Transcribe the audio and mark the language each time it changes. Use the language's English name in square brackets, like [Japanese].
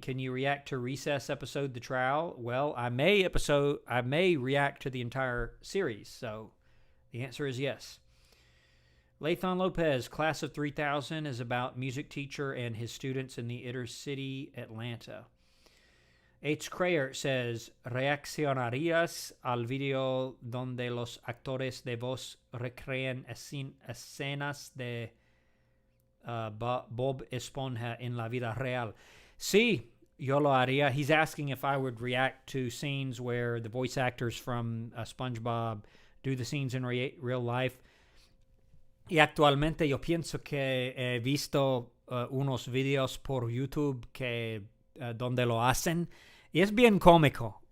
[English] Can you react to Recess episode The Trial? Well, I may react to the entire series, so the answer is yes. Lathon Lopez, Class of 3000 is about music teacher and his students in the inner city Atlanta. H. [Spanish] Crayer [English] says, [Spanish] ¿reaccionarías al video donde los actores de voz recrean escenas de Bob Esponja en la vida real? Sí, yo lo haría. [English] He's asking if I would react to scenes where the voice actors from SpongeBob do the scenes in real life. [Spanish] Y actualmente yo pienso que he visto unos videos por YouTube que donde lo hacen y es bien cómico.